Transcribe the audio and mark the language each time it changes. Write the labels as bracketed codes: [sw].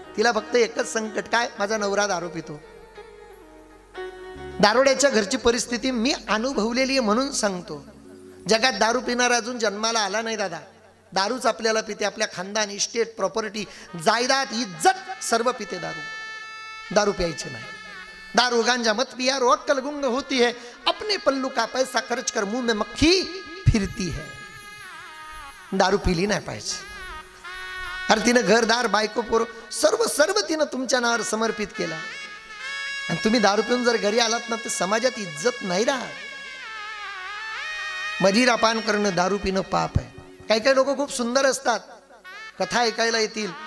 [mr] तिला फक्त एकच संकट, काय? माझा नवरा दारू पितो. दारुड्याच्या घरची परिस्थिती मी अनुभवलेली आहे म्हणून सांगतो. जगात दारू पिणारा अजून जन्माला आला नाही दादा. दारूच आपल्याला पिते, आपल्या खानदान, इस्टेट, प्रॉपर्टी, जायदाद, इज्जत सर्व पिते दारू. दारू प्यायचे नाही. [hi] दारू गांजा मत पिया, रो अक्कल गुंग होती है, अपने पल्लू का पैसा खर्च कर मुंह में मक्खी फिरती है. [mr] दारू पिली नाही पाहिजे. अरे तिनं घरदार, बायको, पोर सर्व तिनं तुमच्या नावावर समर्पित केला आणि तुम्ही दारू पिऊन जर घरी आलात ना तर समाजात इज्जत नाही राहत. मदिरापान करणं, दारू पिणं पाप आहे. काही काही लोक खूप सुंदर असतात, कथा ऐकायला येतील,